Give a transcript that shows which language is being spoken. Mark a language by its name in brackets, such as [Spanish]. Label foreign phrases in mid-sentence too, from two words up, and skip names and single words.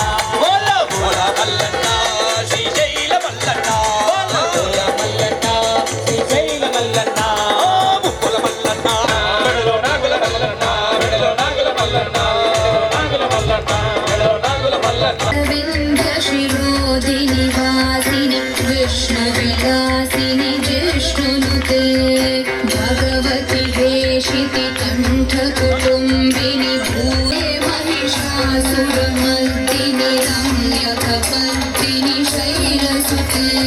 [Telugu] భోలా భోలా మల్లన్న శ్రీశైల మల్లన్న భోలా మల్లన్న శ్రీశైల మల్లన్న ముక్కుల మల్లన్న మెడలో నాగుల మల్లన్న మెడలో నాగుల మల్లన్న నాగుల మల్లన్న మెడలో నాగుల మల్లన్న [Sanskrit] विन्ध्यशिरोधिनि वासिनि विष्णुविलासिनि जिष्णुनुते भगवति वेशिति कण्ठकुटुम्बिनि भूये महिषासुरमर्दिनि रम्यकपर्दिनि शैलसुते